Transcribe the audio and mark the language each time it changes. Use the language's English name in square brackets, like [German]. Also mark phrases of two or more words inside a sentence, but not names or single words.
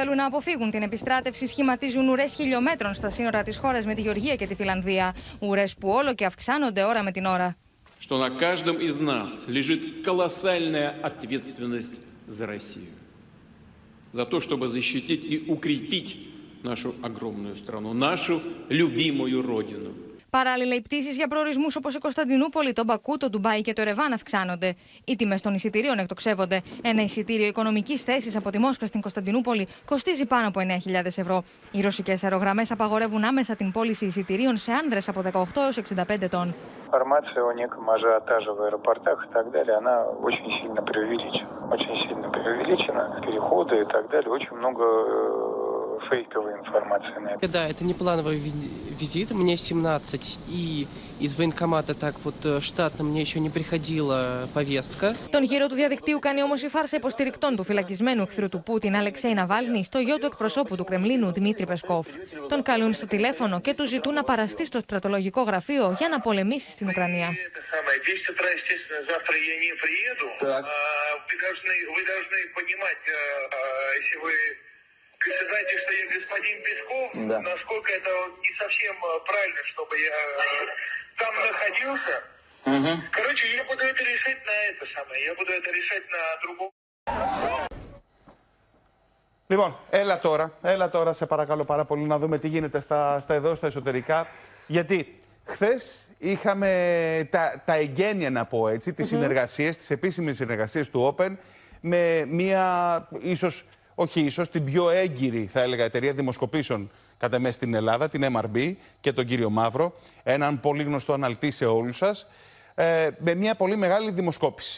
[Greek] θέλουν να αποφύγουν την επιστράτευση σχηματίζουν ουρές χιλιόμετρων στα σύνορα της χώρας με τη Γεωργία και τη Φιλανδία. Ουρές που όλο και αυξάνονται ώρα με την ώρα. [Russian] Что на каждом из нас лежит колоссальная ответственность за Россию. За то, чтобы защитить и укрепить нашу огромную страну, нашу любимую родину. [Greek] Παράλληλα, οι πτήσεις για προορισμούς όπως η Κωνσταντινούπολη, το Μπακού, το Ντουμπάι και το Ερεβάν αυξάνονται. Οι τιμές των εισιτηρίων εκτοξεύονται. Ένα εισιτήριο οικονομικής θέσης από τη Μόσχα στην Κωνσταντινούπολη κοστίζει πάνω από 9.000 ευρώ. Οι ρωσικές αερογραμμές απαγορεύουν άμεσα την πώληση εισιτηρίων σε άνδρες από 18 έως 65 ετών. [Russian] Информация о неком ажиотаже в аэропортах и так далее, она очень сильно преувеличена. Очень сильно преувеличена. Переходы и так далее. Очень много фейковой информации на это. Да, это не плановый визит. Мне 17, и из военкомата так вот штатно мне еще не приходила повестка. [Greek] Τον γύρο του διαδικτύου κάνει όμως η φάρσα υποστηρικτών του φυλακισμένου εχθρού του Πούτιν, Αλεξέη Ναβάλνη, στο γιο του εκπροσώπου του Κρεμλίνου, Δημήτρη Πεσκόφ. Τον καλούν στο τηλέφωνο και του ζητούν να παραστεί στο στρατολογικό γραφείο για να πολεμήσει στην Ουκρανία. [Russian] Знаете, что я господин Песков, насколько это не совсем правильно, чтобы я там находился. Короче, я буду это решать на это самое, я буду это решать на другом. [Greek] Λοιπόν, έλα τώρα, σε παρακαλώ πάρα πολύ, να δούμε τι γίνεται στα εσωτερικά. Γιατί χθες είχαμε τα εγγένεια, να πω έτσι, τις συνεργασίες, τις επίσημες συνεργασίες του Open με μία ίσως την πιο έγκυρη, θα έλεγα, εταιρεία δημοσκοπήσεων κατά μέσα στην Ελλάδα, την MRB και τον κύριο Μαύρο, έναν πολύ γνωστό αναλυτή σε όλους σας, με μια πολύ μεγάλη δημοσκόπηση.